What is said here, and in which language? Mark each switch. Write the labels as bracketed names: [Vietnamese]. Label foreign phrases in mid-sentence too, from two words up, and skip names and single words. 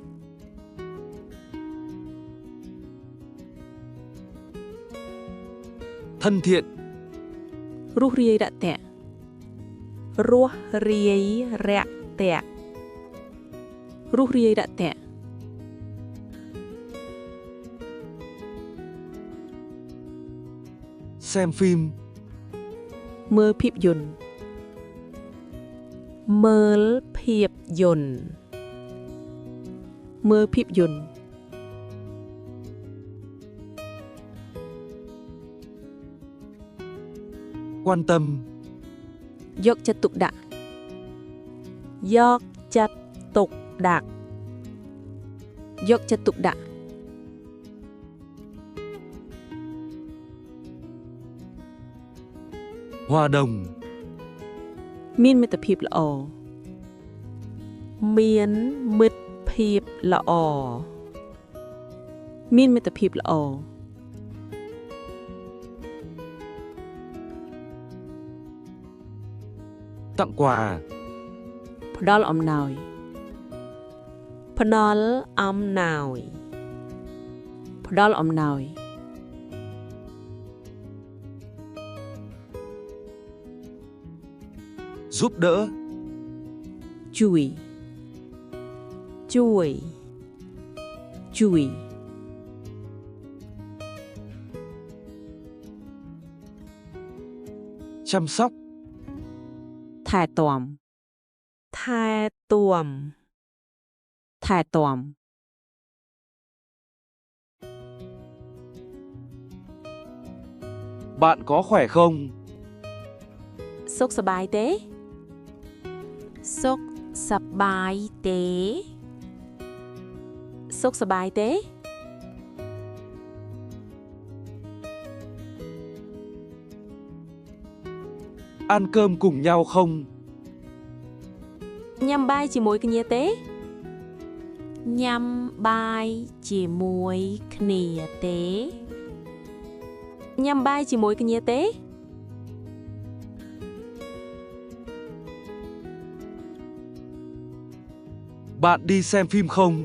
[Vietnamese] thân thiện, [Khmer] រស់រាយរាក់ទាក់ រស់រាយរាក់ទាក់ រស់រាយរាក់ទាក់ [Vietnamese] xem phim, [Khmer] មើលភាពយន្ត មើលភាពយន្ត មើលភាពយន្ត [Vietnamese] quan tâm, [Khmer] យកចិត្តទុកដាក់ យកចិត្តទុកដាក់ យកចិត្តទុកដាក់ [Vietnamese] hòa đồng, [Khmer] មានមិត្តភាពល្អ មានមិត្តភាពល្អ មានមិត្តភាពល្អ [Vietnamese] tặng quà, [Khmer] ផ្ដល់អំណោយ ផ្ដល់អំណោយ ផ្ដល់អំណោយ [Vietnamese] giúp đỡ, [Khmer] ជួយ ជួយ ជួយ [Vietnamese] chăm sóc, [Khmer] ថែទាំ ថែទាំ ថែទាំ [Vietnamese] bạn có khỏe không, [Khmer] សុខសប្បាយទេ សុខសប្បាយទេ សុខសប្បាយទេ [Vietnamese] ăn cơm cùng nhau không, [Khmer] ញ៉ាំបាយជាមួយគ្នាទេ ញ ញ៉ាំបាយជាមួយគ្នាទេ ញ៉ាំបាយជាមួយគ្នាទេ [Vietnamese] Bạn đi xem phim không?